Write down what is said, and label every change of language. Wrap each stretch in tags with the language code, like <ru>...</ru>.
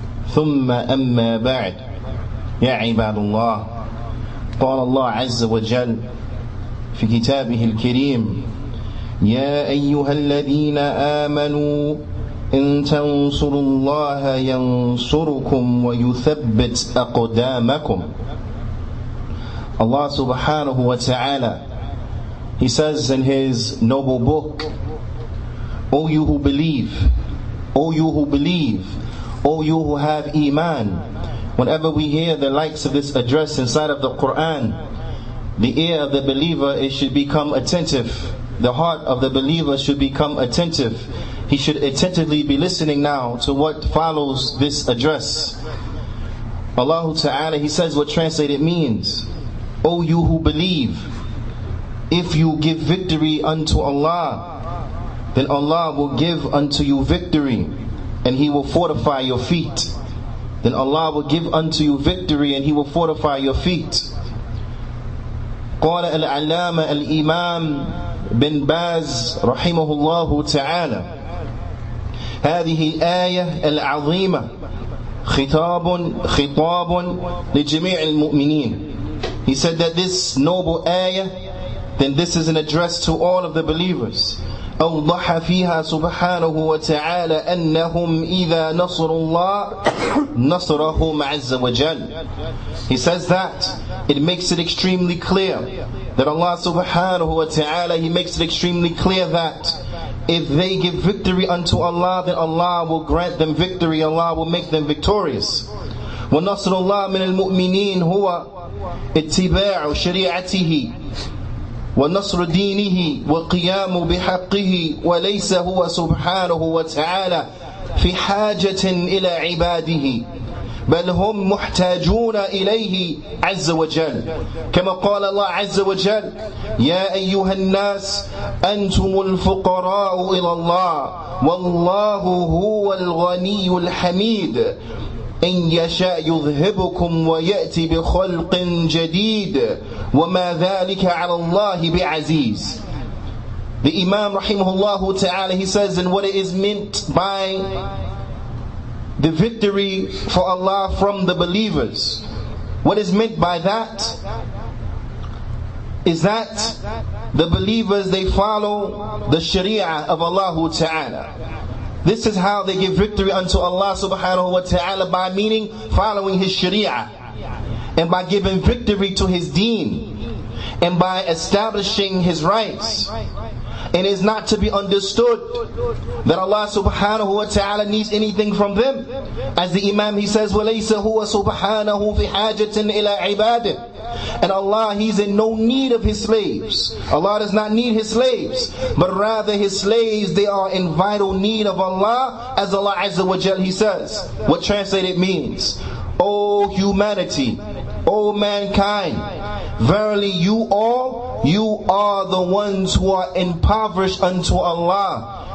<ar>ثم أما بعد يا عباد الله قال الله عز وجل في كتابه الكريم يا أيها الذين آمنوا إن تنصروا الله ينصركم ويثبت أقدامكم.</ar> <en>Allah subhanahu wa ta'ala, He says in His noble book, O you who believe, O you who believe, O you who have Iman. Whenever we hear the likes of this address inside of the Qur'an, the ear of the believer, it should become attentive. The heart of the believer should become attentive. He should attentively be listening now to what follows this address. Allah Ta'ala, He says what translated means. O you who believe, if you give victory unto Allah, then Allah will give unto you victory, and He will fortify your feet. Then Allah will give unto you victory, and He will fortify your feet.</en> <ar>قال العلامة الإمام بن باز رحمه الله تعالى هذه الآية العظيمة خطاب لجميع المؤمنين.</ar> <en>He said that this noble ayah, then this is an address to all of the believers.</en> <ar>أوضح فيها سبحانه وتعالى أنهم إذا نصروا الله نصرهم عز وجل.</ar> <en>He says that it makes it extremely clear that Allah subhanahu wa ta'ala, He makes it extremely clear that if they give victory unto Allah, then Allah will grant them victory, Allah will make them victorious.</en> <ar>وَنَصْرُ اللَّهِ مِنَ الْمُؤْمِنِينَ هُوَ اتباع شريعته ونصر دينه وقيام بحقه وليس هو سبحانه وتعالى في حاجة إلى عباده بل هم محتاجون إليه عز وجل كما قال الله عز وجل يا أيها الناس أنتم الفقراء إلى الله والله هو الغني الحميد إن يشاء يذهبكم ويأتي بخلق جديد وما ذلك على الله بعزيز.</ar> <en>The Imam rahimahullah ta'ala, he says, and what it is meant by the victory for Allah from the believers, what is meant by that is that the believers, they follow the sharia of Allah ta'ala. This is how they give victory unto Allah subhanahu wa ta'ala, by meaning following His sharia, and by giving victory to His deen, and by establishing His rights. And it is not to be understood that Allah subhanahu wa ta'ala needs anything from them. As the Imam, he says,</en> <ar>وَلَيْسَ هُوَ سُبْحَانَهُ فِي حَاجَةٍ إِلَىٰ عِبَادِهِ.</ar> <en>And Allah, He's in no need of His slaves. Allah does not need His slaves, but rather His slaves, they are in vital need of Allah. As Allah Azza wa Jal, He says, what translated means, O humanity, O mankind, verily you are the ones who are impoverished unto Allah.</en>